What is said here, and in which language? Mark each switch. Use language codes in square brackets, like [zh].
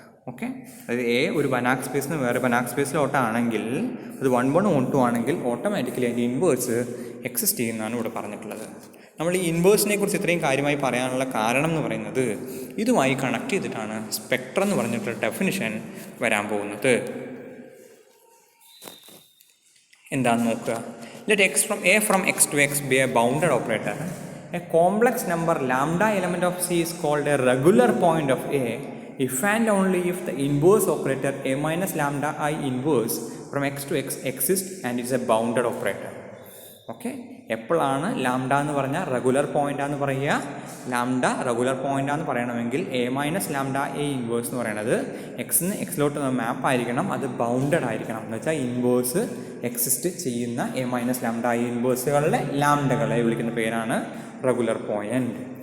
[ml] Okay, അതായത് A ഒരു ബനാക് സ്പേസിൽ നിന്ന് വേറെ ബനാക് സ്പേസിലോട്ടാണെങ്കിൽ അത് 1 1 ഓൺ 2 ആണെങ്കിൽ ഓട്ടോമാറ്റിക്കലി അതിൻ്റെ ഇൻവേഴ്സ് എക്സിസ്റ്റ് ചെയ്യുന്നതാണ് ഇവിടെ പറഞ്ഞിട്ടുള്ളത്. നമ്മൾ ഈ ഇൻവേഴ്സിനെ കുറിച്ച് ഇത്രയും കാര്യമായി പറയാനുള്ള കാരണം എന്ന് പറയുന്നത് ഇതുമായി കണക്ട് ചെയ്തിട്ടാണ് സ്പെക്ട്രം എന്ന് പറഞ്ഞിട്ടുള്ള ഡെഫിനിഷൻ വരാൻ പോകുന്നത്. എന്താണെന്ന് നോക്കുക. [en] let from x to x be a bounded operator. A complex number lambda element of C is called a regular point of A if and only if the inverse operator A minus lambda I inverse from x to x exists and is a bounded operator. [ml] Okay, എപ്പോഴാണ് lambda എന്ന് പറഞ്ഞാൽ regular പോയിൻ്റാന്ന് പറയുക? Lambda regular പോയിൻ്റാന്ന് പറയണമെങ്കിൽ A minus lambda A inverse എന്ന് പറയുന്നത് എക്സിന് എക്സിലോട്ട് മാപ്പ് ആയിരിക്കണം, അത് ബൗണ്ടഡ് ആയിരിക്കണം. എന്ന് വെച്ചാൽ ഇൻവേഴ്സ് എക്സിസ്റ്റ് ചെയ്യുന്ന എ മൈനസ് ലാംഡ ഐ ഇൻവേഴ്സുകളുടെ ലാംഡകളെ വിളിക്കുന്ന പേരാണ് റെഗുലർ പോയിൻ്റ്.